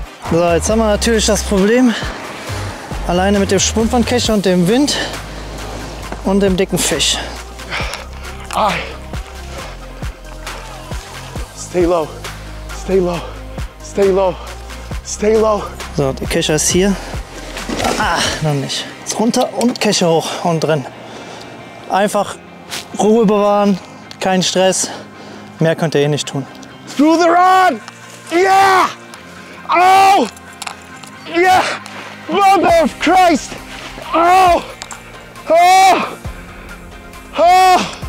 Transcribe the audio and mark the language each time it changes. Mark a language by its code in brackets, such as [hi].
[de] So, jetzt haben wir natürlich das Problem, alleine mit dem Schwungpfannenkächer und dem Wind und dem dicken Fisch. [en] Stay low, stay low, stay low, stay low. [de] So, der Kescher ist hier. Ah, noch nicht. Jetzt runter und Kescher hoch und drin. Einfach Ruhe bewahren, kein Stress. Mehr könnt ihr eh nicht tun. [en] Through the rod! Yeah! Oh! Yeah! Mother of Christ! Oh! Oh! Oh!